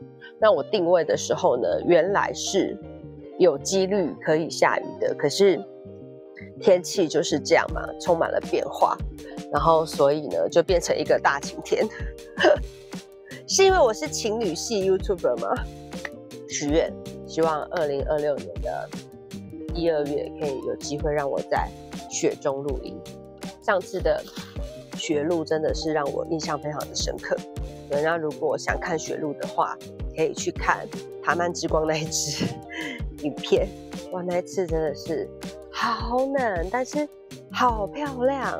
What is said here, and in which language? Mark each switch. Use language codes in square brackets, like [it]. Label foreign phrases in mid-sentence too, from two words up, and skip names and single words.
[zh] 那我定位的時候呢，原來是有幾率可以下雨的，可是天氣就是這樣嘛，充滿了变化，然後所以呢就變成一個大晴天。是因為我是情侶系 YouTuber 嗎？許願，希望2026年的1、2月可以有機會讓我在雪中露營。上次的雪露真的是讓我印象非常的深刻。对，那如果想看雪露的話，可以去看塔曼之光那一支影片。哇，那一次真的是好冷，但是好漂亮。